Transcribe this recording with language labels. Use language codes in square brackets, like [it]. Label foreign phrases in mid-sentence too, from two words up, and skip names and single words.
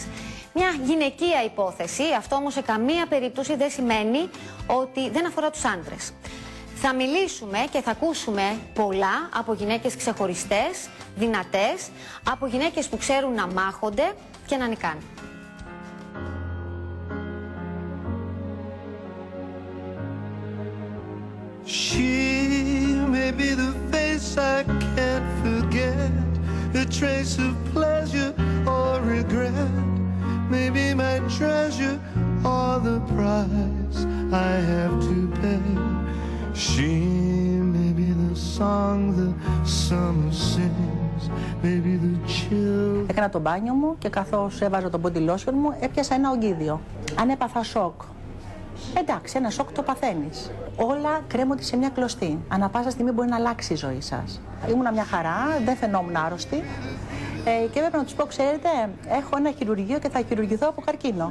[el] Μια γυναικεία υπόθεση, αυτό όμως σε καμία περίπτωση δεν σημαίνει ότι δεν αφορά τους άντρες. Θα μιλήσουμε και θα ακούσουμε πολλά από γυναίκες ξεχωριστές, δυνατές, από γυναίκες που ξέρουν να μάχονται και να νικάνε. [en] She may be the face I can't forget, a trace of pleasure or regret, maybe my treasure or the price I have to pay. She may be the song the summer sings, maybe the chill. [el] Έκανα το μπάνιο μου και καθώς έβαζα το [en] body lotion [el] μου έπιασα ένα ογκίδιο. Αν έπαθα σοκ, εντάξει, ένα σοκ το παθαίνεις. Όλα κρέμονται σε μια κλωστή. Ανά πάσα στιγμή μπορεί να αλλάξει η ζωή σας. Ήμουνα μια χαρά, δεν φαινόμουν άρρωστη και έπρεπε να τους πω, ξέρετε, έχω ένα χειρουργείο και θα χειρουργηθώ από καρκίνο.